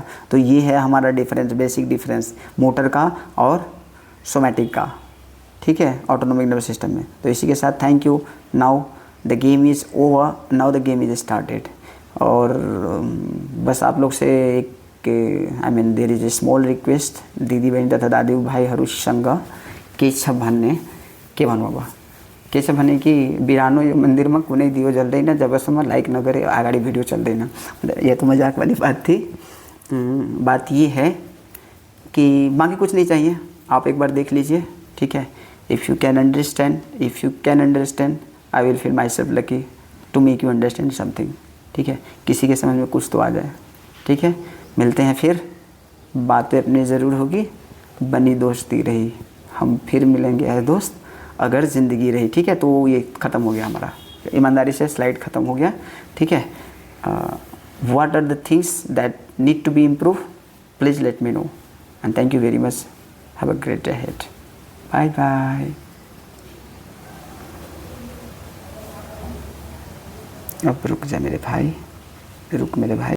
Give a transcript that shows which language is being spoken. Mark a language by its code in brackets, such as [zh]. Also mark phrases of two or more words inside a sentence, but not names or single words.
[hi] तो ये है हमारा [en] difference, basic difference motor [hi] का और सोमैटिक का, ठीक है, [en] autonomic nervous system [hi] में। तो इसी के साथ [en] thank you. now the game is over, now the game is started. [hi] और बस आप लोग से एक [en] there is a small request, [ne] दीदी बहन तथा दादी भाई संग केशव भन्ने के भन्नुभयो, केशव भने कि बिरानो यो मन्दिरमा कुनै दियो जल्दैन जबसम्म लाइक नगरे अगाडि भिडियो चल्दैन। [hi] ये तो मजाक वाली बात थी। बात ये है कि बाकी कुछ नहीं चाहिए, आप एक बार देख लीजिए, ठीक है। [en] if you can understand I will feel myself lucky to make you understand something, [hi] ठीक है। किसी के समझ में कुछ तो आ जाए, ठीक है। मिलते हैं फिर, बातें अपनी ज़रूर होगी, बनी दोस्ती रही, हम फिर मिलेंगे ऐसे दोस्त अगर ज़िंदगी रही, ठीक है। तो ये ख़त्म हो गया हमारा, ईमानदारी से स्लाइड ख़त्म हो गया, ठीक है। [en] what are the things that need to be improve, please let me know and thank you very much. have a great day ahead, bye bye. [hi] अब रुक जा मेरे भाई, रुक मेरे भाई।